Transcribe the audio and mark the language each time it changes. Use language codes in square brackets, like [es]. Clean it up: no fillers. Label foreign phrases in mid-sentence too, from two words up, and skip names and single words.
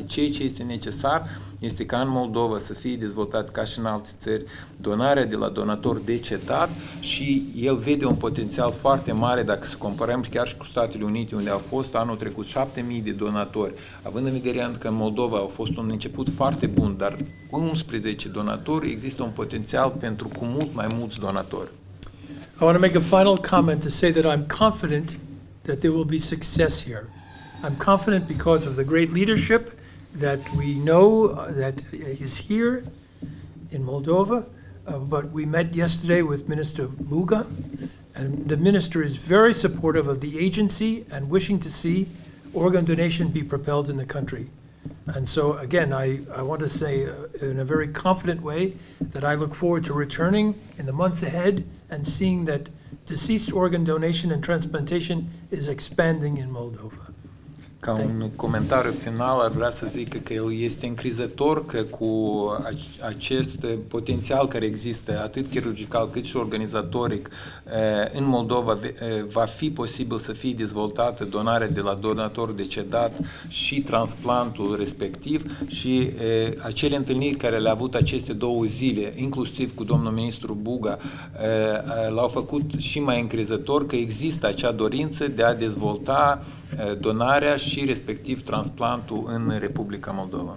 [ro] Ceea ce este necesar este ca în Moldova să fie dezvoltat ca și în alte țări donarea de la donator decedat și el vede un potențial foarte mare dacă să comparăm chiar și cu Statele Unite, unde au fost anul trecut 7.000 de donatori. Având în vedere că în Moldova a fost un început foarte bun, dar cu 11 donatori există un potențial pentru cu mult mai mulți donatori. [en] I want to make a final comment to say that I'm confident that there will be success here. I'm confident because of the great leadership that we know that is here in Moldova, but we met yesterday with Minister Buga, and the minister is very supportive of the agency and wishing to see organ donation be propelled in the country. And so, again, I want to say in a very confident way that I look forward to returning in the months ahead and seeing that deceased organ donation and transplantation is expanding in Moldova. [ro] Ca un comentariu final, ar vrea să zic că el este încrezător că cu acest potențial care există, atât chirurgical cât și organizatoric, în Moldova va fi posibil să fie dezvoltată donarea de la donator decedat și transplantul respectiv și acele întâlniri care le-a avut aceste 2 zile, inclusiv cu domnul ministru Buga, l-au făcut și mai încrezător că există acea dorință de a dezvolta donarea și respectiv transplantul în Republica Moldova.